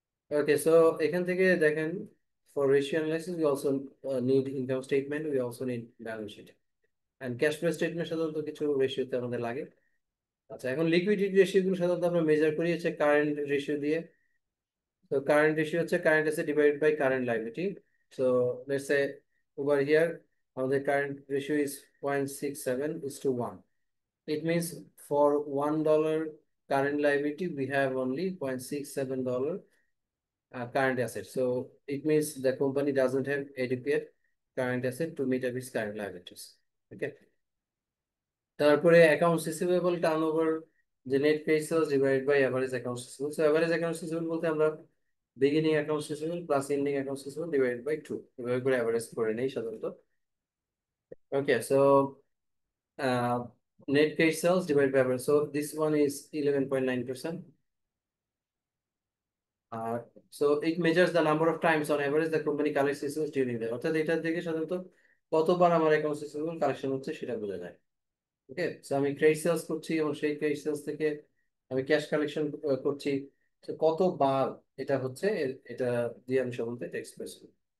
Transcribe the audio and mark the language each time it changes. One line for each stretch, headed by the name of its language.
Bangla: ওকে, so এখান থেকে দেখেন,
English: for ratio analysis we also need income statement, we also need balance sheet and cash flow statement,
Bangla: সাধারণত কিছু রেশিওতে আমাদের লাগে। আচ্ছা, এখন লিকুইডিটি রেশিও গুলো সাধারণত আমরা মেজার করি হচ্ছে কারেন্ট রেশিও দিয়ে। তো কারেন্ট রেশিও হচ্ছে current asset divided by current liability.
English: so let's say over here
Bangla: আমাদের current ratio is 0.67:1.
English: It means for $1 current liability we have only $0.67 current asset. So it means the company doesn't have adequate current asset to meet up its current liabilities. Okay.
Bangla: তারপরে accounts receivable turnover, যে net pay sales divide by average accounts receivable. So average accounts receivable বলতে আমরা beginning accounts receivable plus ending accounts receivable divide by 2, এভাবে করে average করে নেই সাধারণত। ওকে, so
English: net pay sales divided by average. So this one is 11.9%. So it measures the number of times on average the company collects receivables during the,
Bangla: অর্থাৎ এটা থেকে সাধারণত কতবার আমার অ্যাকাউন্টস রিসিভেবল কালেকশন হচ্ছে সেটা বোঝা যায়। ওকে, সো আমি ক্রেডিট সেলস করছি এবং সেই ক্রেডিট সেলস থেকে আমি ক্যাশ কালেকশন করছি, তো কতবার এটা হচ্ছে এটা দিয়ে আমি সাধারণত এটা এক্সপ্রেস করি।